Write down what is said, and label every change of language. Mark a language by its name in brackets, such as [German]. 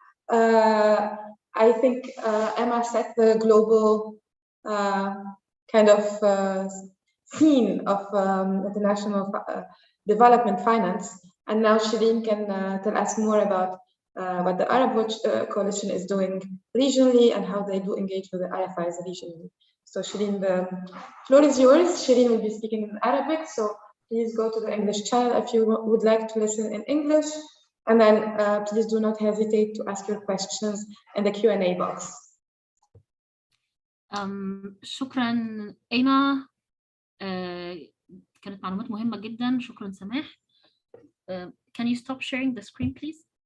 [English] I think Emma set the global kind of scene of international development finance, and now Shereen can tell us more about what the Arab Watch Coalition is doing regionally and how they do engage with the IFIs regionally. So Shereen, the floor is yours. Shereen will be speaking in Arabic, so please go to the English channel if you would like to listen in English, and then please do not hesitate to ask your questions in the Q&A box. [Arabic] شكرا إيما، كانت معلومات مهمة جدا. شكرا سماح. [English] Can you stop sharing the screen please?